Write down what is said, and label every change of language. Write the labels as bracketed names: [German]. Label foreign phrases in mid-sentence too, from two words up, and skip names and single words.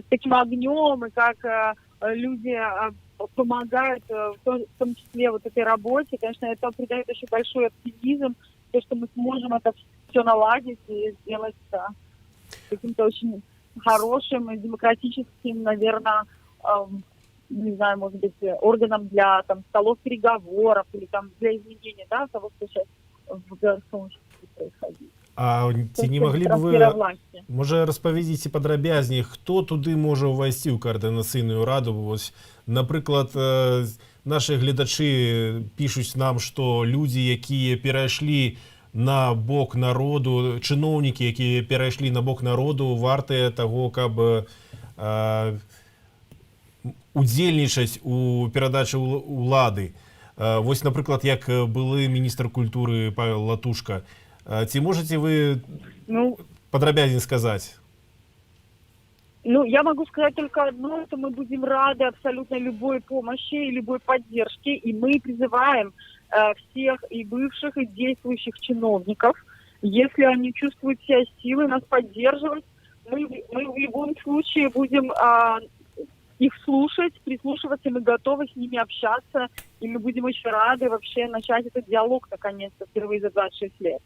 [Russian] таким огнем и как люди помогают, в том числе вот этой работе, конечно, это придает еще большой оптимизм, то, что мы сможем это все наладить и сделать каким-то очень хорошим и демократическим, наверное, не знаю, может быть, органом для столов переговоров или для изменения, того, что сейчас в белорусском обществе происходит. [Belarusian] А ці не маглі б вы, можа, распавядзіце падрабязней, хто туды можа ўвайсці ў каардынацыйную раду? Вось, напрыклад, нашы гледачы пішуць нам, што людзі, якія перайшлі на бок народу, чыноўнікі, якія перайшлі на бок народу, вартыя таго, каб удзельнічаць у перадачы ўлады. Вось, напрыклад, як былы міністр культуры Павел Латушка. [Russian] Ці можете вы подробнее сказать? Я могу сказать только одно, что мы будем рады абсолютно любой помощи и любой поддержке, и мы призываем всех и бывших, и действующих чиновников, если они чувствуют себя силой, нас поддерживать, мы в любом случае будем их слушать, прислушиваться, мы готовы с ними общаться, и мы будем очень рады вообще начать этот диалог наконец-то впервые за 26 лет.